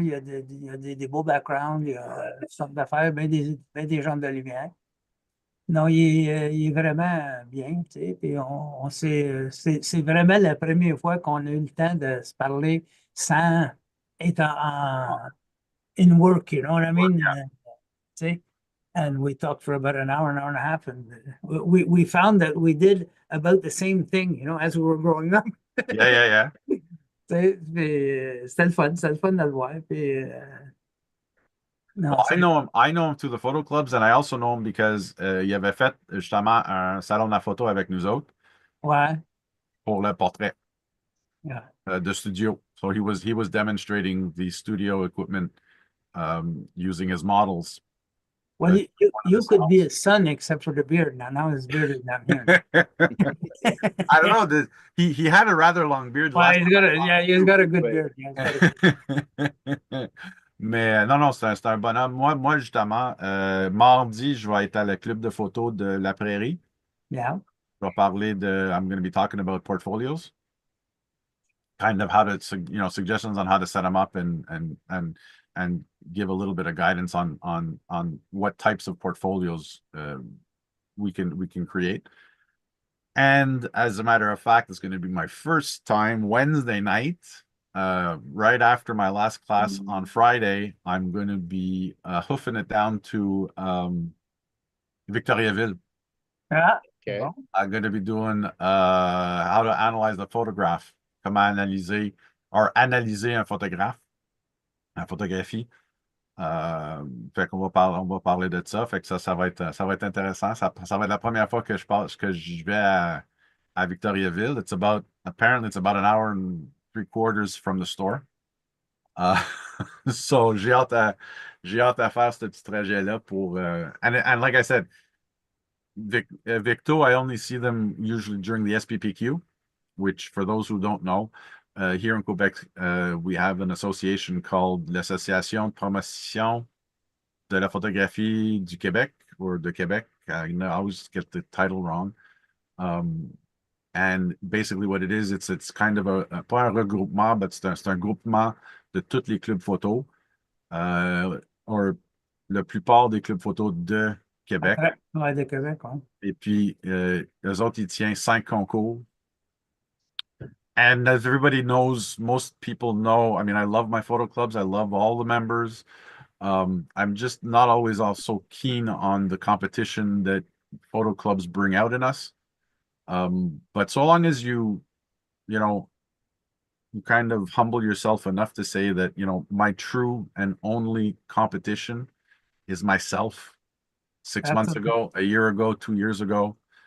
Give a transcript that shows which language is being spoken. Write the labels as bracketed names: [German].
[French] Il y a des beaux backgrounds, il y a toutes sortes d'affaires, bien des gens de lumière. Non, il est vraiment bien, tu sais. Puis c'est vraiment la première fois qu'on a eu le temps de se parler sans être [English] in work, you know what I mean? [French] Tu sais. [English] And we talked for about an hour and a half, and we found that we did about the same thing, you know, as we were growing up. Yeah, yeah, yeah. [French] Tu sais, puis, c'était le fun de le voir. Puis, non, [English] Well, I know him through the photo clubs, and I also know him because [French] il avait fait justement un salon de la photo avec nous autres ouais, pour le portrait [English] yeah. [French] de studio. [English] So he was demonstrating the studio equipment using his models. Well, uh, you could be his son except for the beard. Now his beard is not here. I don't know. He had a rather long beard Well, last he's got a good [French] Ouais. [English] beard. Yeah, he's got a good- [French] Mais non, non, c'est un bonhomme. Moi justement, mardi, je vais être à le club de photos de la Prairie. [English] yeah. [French] Je vais parler de, [English] I'm going to be talking about portfolios, kind of how to, suggestions on how to set them up and give a little bit of guidance on what types of portfolios we can create. And as a matter of fact, it's going to be my first time Wednesday night, right after my last class on Friday. I'm going to be hoofing it down to Victoriaville. Ah, OK. [French] bon. [English] I'm going to be doing how to analyze the photograph, [French] comment analyser un photographe, la photographie. Fait qu'on on va parler de ça. Fait que ça va être intéressant. Ça va être la première fois que je vais à Victoriaville. [English] Apparently it's about an hour and 3/4 from the store. Uh, so [French] j'ai hâte à faire ce petit trajet-là pour, [English] and like I said, Victo, I only see them usually during the SPPQ, which for those who don't know, here in Quebec, we have an association called l'Association de promotion de la photographie du Québec, or de Québec. I always get the title wrong. And basically what it is, it's kind of [French] pas un regroupement, but c'est un groupement de tous les clubs photo, or la plupart des clubs photo de Québec. Ouais, de Québec, ouais. Et puis, eux autres, ils tiennent 5 concours. [English] And as everybody knows, most people know, I mean, I love my photo clubs. I love all the members. I'm just not always also keen on the competition that photo clubs bring out in us. But so long as you kind of humble yourself enough to say that, my true and only competition is myself 6 months ago, a year ago, 2 years ago.